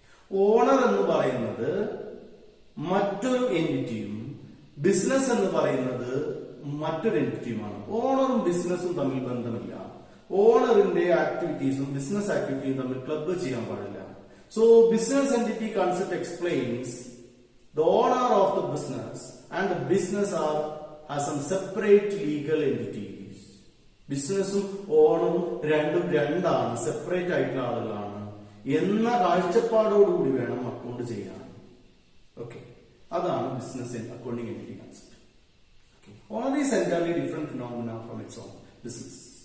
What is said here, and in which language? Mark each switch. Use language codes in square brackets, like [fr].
[ml] Owner എന്ന് പറയുന്നത് മറ്റൊരു എന്റിറ്റിയും ബിസിനസ് എന്ന് പറയുന്നത് മറ്റൊരു എന്റിറ്റിയുമാണ്. ഓണറും ബിസിനസ്സും തമ്മിൽ ബന്ധമില്ല. ഓണറിന്റെ ആക്ടിവിറ്റീസും ബിസിനസ് ആക്ടിവിറ്റിയും തമ്മിൽ ക്ലബ് ചെയ്യാൻ പാടില്ല. [en] So business entity concept explains the owner of the business and the business are some separate legal entities. [ml] ബിസിനസ്സും ഓണറും രണ്ടാണ്, സെപ്പറേറ്റ് ആയിട്ടുള്ള ആളുകളാണ് എന്ന കാഴ്ചപ്പാടോടുകൂടി വേണം അക്കൗണ്ട് ചെയ്യാൻ. ഓക്കെ, അതാണ് business accounting entity concept. [en] Owner is entirely different phenomena from its own business.